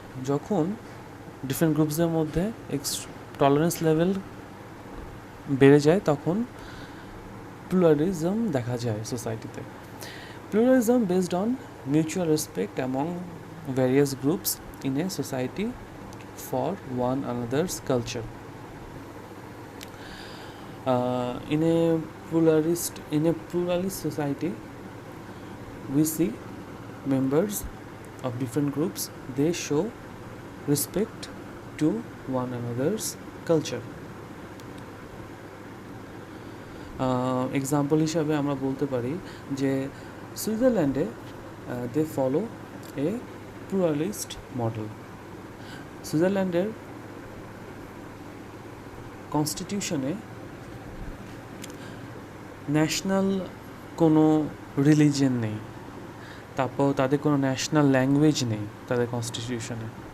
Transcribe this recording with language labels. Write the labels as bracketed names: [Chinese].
[Bangla] যখন ডিফারেন্ট গ্রুপসের মধ্যে tolerance level বেড়ে যায় তখন প্লুরালিজম দেখা যায় সোসাইটিতে। [English] Pluralism based on mutual respect among various groups in a society for one another's culture. In a pluralist society, we see members of different groups, they show respect to one another's culture. [Bangla] Example হিসাবে আমরা বলতে পারি যে সুইজারল্যান্ডে [English] they follow a pluralist model. [Bangla] সুইজারল্যান্ডের কনস্টিটিউশনে national কোনো religion নেই, তারপর তাদের কোনো ন্যাশনাল ল্যাঙ্গুয়েজ নেই তাদের কনস্টিটিউশনে।